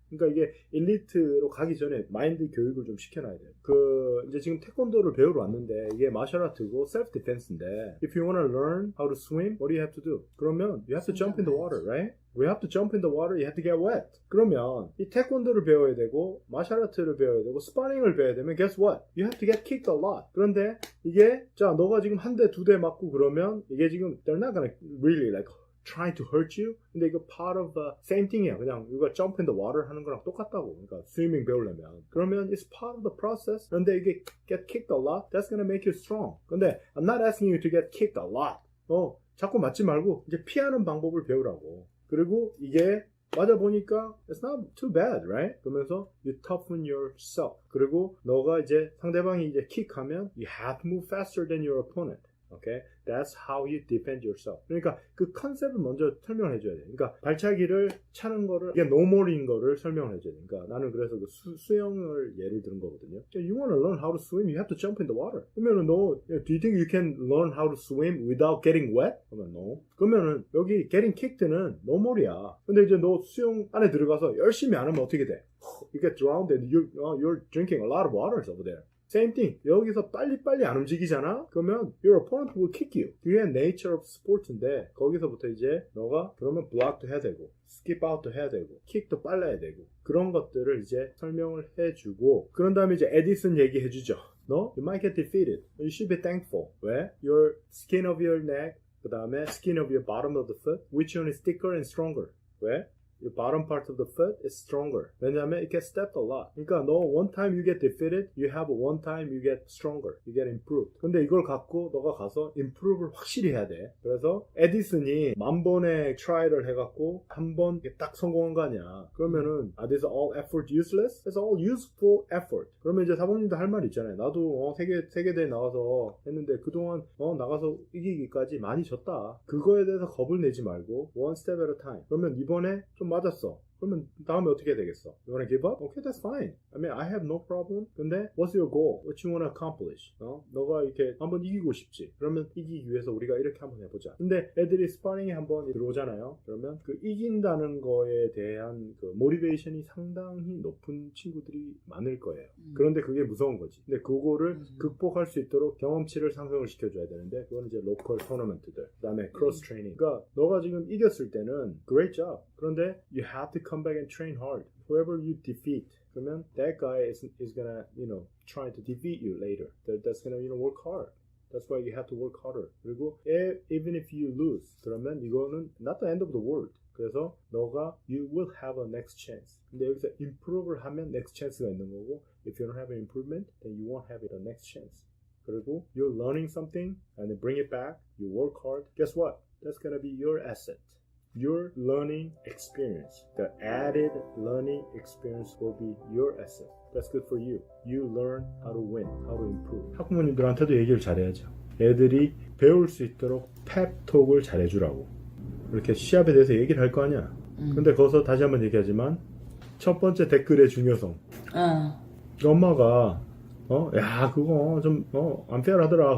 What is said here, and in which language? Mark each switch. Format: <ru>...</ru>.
<ko>그러니까 이게 엘리트로 가기 전에 마인드 교육을 좀 시켜놔야 돼요. 이제 지금 태권도를 배우러 왔는데 이게 마셜 아트고 셀프 디펜스인데</ko> <en>if you want to learn how to swim, what do you have to do?</en> <ko>그러면</ko> <en>you have to jump in the water, right? We have to jump in the water, you have to get wet.</en> <ko>그러면 이 태권도를 배워야 되고 마셜 아트를 배워야 되고 스파링을 배워야 되면</ko> <en>guess what? You have to get kicked a lot.</en> <ko>그런데 이게 자 너가 지금 한 대, 두 대 맞고 그러면 이게 지금</ko> <en>they're not gonna really like trying to hurt you.</en> <ko>근데 이거</ko> <en>part of the same thing</en> <ko>이야. 그냥 이거</ko> <en>jump in the water</en> <ko>하는 거랑 똑같다고. 그러니까 스위밍 배우려면. 그러면</ko> <en>it's part of the process.</en> <ko>그런데 이게</ko> <en>get kicked a lot. That's gonna make you strong.</en> <ko>근데</ko> <en>I'm not asking you to get kicked a lot.</en> <ko>자꾸 맞지 말고 이제 피하는 방법을 배우라고. 그리고 이게 맞아 보니까</ko> <en>it's not too bad, right?</en> <ko>그러면서</ko> <en>you toughen yourself.</en> <ko>그리고 너가 이제 상대방이 이제 킥하면</ko> <en>you have to move faster than your opponent. Okay? That's how you defend yourself.</en> <ko>그러니까 그 컨셉을 먼저 설명을 해줘야 돼. 그러니까 발차기를 차는 거를 이게 노멀인 거를 설명을 해줘야 돼. 그러니까 나는 그래서 그 수영을 예를 들은 거거든요.</ko> <en>You want to learn how to swim, you have to jump in the water.</en> <ko>그러면은 너</ko> <en>do you think you can learn how to swim without getting wet?</en> <ko>그러면</ko> <en>no.</en> <ko>그러면은 여기</ko> <en>getting kicked</en> <ko>는 노멀이야. 근데 이제 너 수영 안에 들어가서 열심히 안 하면 어떻게 돼?</ko> <en>You get drowned and you're drinking a lot of waters over there. Same thing.</en> <ko>여기서 빨리빨리 안 움직이잖아? 그러면</ko> <en>your opponent will kick you.</en> <ko>그게</ko> <en>nature of sport</en> <ko>인데 거기서부터 이제 너가 그러면 block도 해야 되고</ko> <en>skip out</en> <ko>도 해야 되고 kick도 빨라야 되고 그런 것들을 이제 설명을 해주고 그런 다음에 이제 에디슨 얘기해주죠.</ko> <en>No? You might get defeated. You should be thankful.</en> <ko>왜?</ko> <en>Your skin of your neck</en> <ko>그 다음에</ko> <en>skin of your bottom of the foot which one is thicker and stronger? 왜? Your bottom part of the foot is stronger.</en> <ko>왜냐하면</ko> <en>it gets stepped a lot.</en> <ko>그러니까 너</ko> <en>one time you get defeated, you have one time you get stronger. You get improved.</en> <ko>근데 이걸 갖고 너가 가서 improve를 확실히 해야 돼. 그래서 에디슨이 1000번의 트라이를 해갖고 한 번 딱 성공한 거 아니야. 그러면은</ko> <en>are these all effort useless? It's all useful effort.</en> <ko>그러면 이제 사범님도 할 말 있잖아요. 나도 세계대회 나가서 했는데 그동안 나가서 이기기까지 많이 졌다. 그거에 대해서 겁을 내지 말고</ko> <en>one step at a time.</en> <ko>그러면 이번에 좀 맞았어. 그러면 다음에 어떻게 되겠어?</ko> <en>You wanna give up? Okay, that's fine. I mean, I have no problem.</en> <ko>근데</ko> <en>what's your goal? What you wanna accomplish?</en> <ko>너가 이렇게 한번 이기고 싶지. 그러면 이기기 위해서 우리가 이렇게 한번 해보자. 근데 애들이 스파링에 한번 들어오잖아요. 그러면 그 이긴다는 거에 대한 그 모티베이션이 상당히 높은 친구들이 많을 거예요. 그런데 그게 무서운 거지. 근데 그거를 극복할 수 있도록 경험치를 상승을 시켜줘야 되는데 그건 이제 로컬 토너먼트들. 그 다음에 크로스 트레이닝. 그러니까 너가 지금 이겼을 때는</ko> <en>great job. 그런데 you have to come back and train hard. Whoever you defeat,</en> <ko>그러면</ko> <en>that guy is gonna, try to defeat you later. That's gonna, work hard. That's why you have to work harder.</en> <ko>그리고</ko> <en>even if you lose,</en> <ko>그러면 이거는</ko> <en>not the end of the world.</en> <ko>그래서 너가</ko> <en>you will have a next chance.</en> <ko>근데 여기서 improve를 하면 next chance가 있는 거고,</ko> <en>if you don't have an improvement, then you won't have the next chance.</en> <ko>그리고</ko> <en>you're learning something and then bring it back. You work hard. Guess what? That's gonna be your asset. Your learning experience, the added learning experience will be your asset. That's good for you. You learn how to win, how to improve.</en> <ko>학부모님들한테도 얘기를 잘해야죠. 애들이 배울 수 있도록 펩톡을 잘해주라고. 이렇게 시합에 대해서 얘기를 할 거 아니야. 근데 거기서 다시 한번 얘기하지만 첫 번째 댓글의 중요성. 엄마가 야 그거 좀 unfair하더라.</ko>